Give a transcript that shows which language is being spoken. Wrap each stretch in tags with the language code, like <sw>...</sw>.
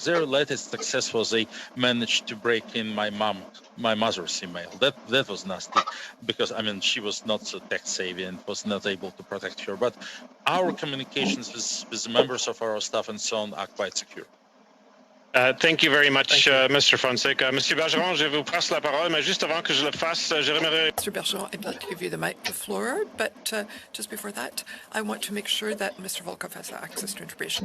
<en>Their latest success was they managed to break in my mother's email. That was nasty, because I mean she was not so tech savvy and was not able to protect her. But our communications with the members of our staff and so on are quite secure. Thank you very much, Mr. Fonseca.</en> <fr>Monsieur Bergeron, je vous passe la parole, mais juste avant que je le fasse, j'aimerais...</fr> <en>Mr. Bergeron, I'd like to give you the floor, but just before that, I want to make sure that Mr. Volkov has access to information.</en>